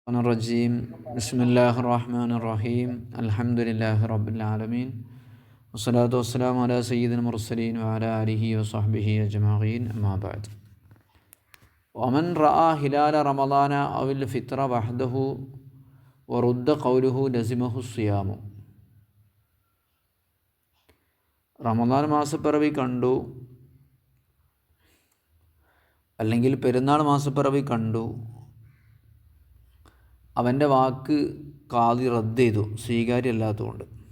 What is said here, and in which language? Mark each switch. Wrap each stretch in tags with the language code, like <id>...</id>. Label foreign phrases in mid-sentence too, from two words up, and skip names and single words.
<ar>الرجيم بسم الله الرحمن الرحيم الحمد لله رب العالمين والصلاة والسلام على سيد المرسلين وعلى آله وصحبه أجمعين أما بعد ومن رأى هلال رمضان أو الفطر وحده ورد قوله لزمه الصيام</ar> <ml>റമദാൻ മാസപ്പിറവി കണ്ടു അല്ലെങ്കിൽ പെരുന്നാൾ മാസപ്പിറവി കണ്ടു, അവൻ്റെ വാക്ക് ഖാദി റദ്ദ് ചെയ്തു, സ്വീകാര്യമല്ലാത്തതുകൊണ്ട്.</ml>